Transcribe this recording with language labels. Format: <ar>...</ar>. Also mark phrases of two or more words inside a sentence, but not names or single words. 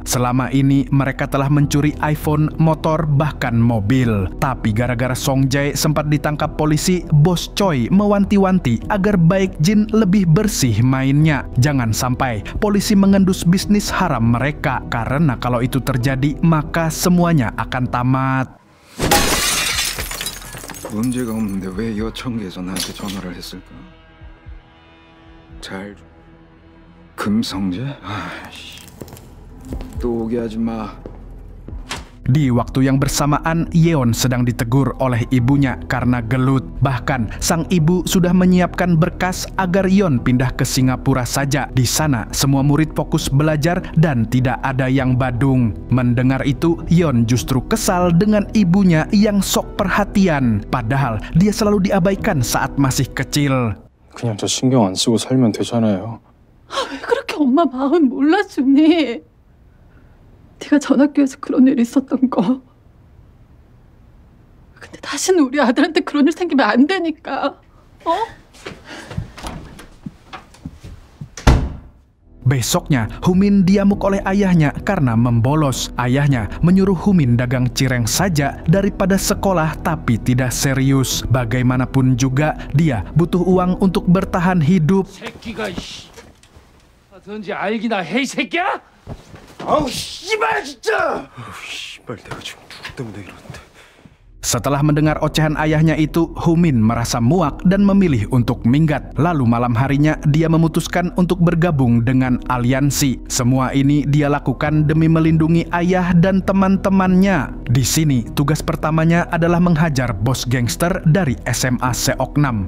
<id>Selama ini, mereka telah mencuri iPhone, motor, bahkan mobil. Tapi gara-gara Song Jae sempat ditangkap polisi, Bos Choi mewanti-wanti agar Baekjin lebih bersih mainnya. Jangan sampai polisi mengendus bisnis haram mereka, karena kalau itu terjadi, maka semuanya akan tamat.</id> <ko>문제가 없는데 왜 여청계에서 나한테 전화를 했을까? 금성재? 아이씨, 또 오게 하지 마.</ko> <id>Di waktu yang bersamaan, Yeon sedang ditegur oleh ibunya karena gelut. Bahkan, sang ibu sudah menyiapkan berkas agar Yeon pindah ke Singapura saja. Di sana, semua murid fokus belajar dan tidak ada yang badung. Mendengar itu, Yeon justru kesal dengan ibunya yang sok perhatian. Padahal, dia selalu diabaikan saat masih kecil.</id> <ko>그냥 저 신경 안 쓰고 살면 되잖아요. 왜 그렇게 엄마 마음 몰라주니? 네가 전학교에서 그런 일 있었던 거. 근데 다시는 우리 아들한테 그런 일 생기면 안 되니까. 어?</ko> <id>Besoknya, Humin diamuk oleh ayahnya karena membolos. Ayahnya menyuruh Humin dagang cireng saja daripada sekolah tapi tidak serius. Bagaimanapun juga, dia butuh uang untuk bertahan hidup.</id> <ko>새끼가 씨. 어떤지 알기나 해 이 새끼야? 아우 씨발 진짜. 씨발 내가 지금 누구 때문에 이러는데.</ko> <id>Setelah mendengar ocehan ayahnya itu, Humin merasa muak dan memilih untuk minggat. Lalu malam harinya dia memutuskan untuk bergabung dengan aliansi. Semua ini dia lakukan demi melindungi ayah dan teman-temannya. Di sini tugas pertamanya adalah menghajar bos gangster dari SMA Seok 6.</id>